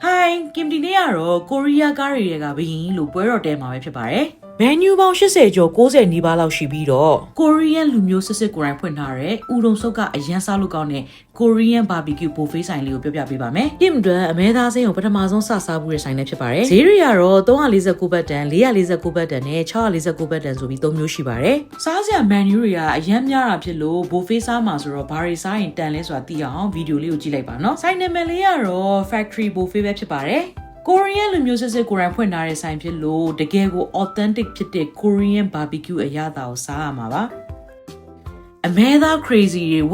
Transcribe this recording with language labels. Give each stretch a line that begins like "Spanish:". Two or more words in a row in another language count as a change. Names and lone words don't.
Burmese: Hi, Kim Dinero, Korea Garriga being Lupuero Dema Pare. Menu ပေါင်း80ကျော်90နီးပါးလောက်ရှိပြီးတော့ Korean လူမျိုးစစ်စစ်ကိုယ်တိုင်ဖွင့်ထားတဲ့ဥဒုံစုပ်ကအရန်စားလို့ကောင်းတဲ့
English: Korean barbecue buffet
Burmese: ဆိုင်လေးကိုပြောပြပေးပါမယ်။ဒီအတွက်အမဲသားစိမ်းကိုပထမဆုံးစစားဖို့ရဆိုင်နဲ့ဖြစ်ပါတယ်။ဈေးတွေကတော့349ဘတ်တန်449ဘတ်တန်နဲ့649ဘတ်တန်ဆိုပြီး3မျိုးရှိပါတယ်။စားစရာ menu တွေကအရန်များတာဖြစ်လို့ buffet စားမှာဆိုတော့ဘာတွေစားရင်တန်လဲဆိုတာသိအောင်ဗီဒီယိုလေးကိုကြည့်လိုက်ပါနော်။ဆိုင်နာမည်လေးကတော့ Factory Buffet ပဲဖြစ်ပါတယ်။ Korean လူမျိုးစစ်စစ်ကိုယ်တိုင်ဖွင့်ထားတဲ့ဆိုင်ဖြစ်လို့တကယ်ကို authentic ဖြစ်တဲ့
English: Korean barbecue
Burmese: အရသာကိုစားရမှာပါအမဲသား crazy တွေဝ